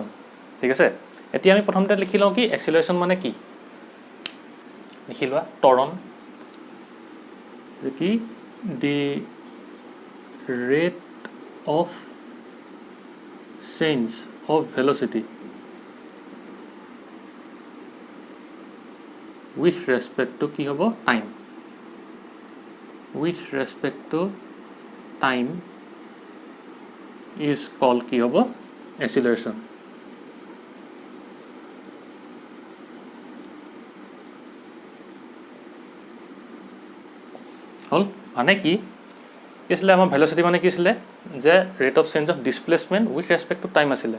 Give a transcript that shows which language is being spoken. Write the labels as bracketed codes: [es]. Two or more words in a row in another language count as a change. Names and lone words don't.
[as] ঠিক আছে, এতিয়া আমি প্ৰথমতে লিখি লওঁ কি এক্সিলাৰেশ্যন মানে কি। লিখি লোৱা ত্বৰণ, যে কি [en] the rate of change of velocity with respect to [as] কি হ'ব টাইম। [en] with respect to time is called [as] কি হ'ব [en] acceleration। [as] হ'ল মানে কি আছিলে আমাৰ ভেল'চিটি মানে কি আছিলে যে [en] rate of change of displacement with respect to time [as] আছিলে।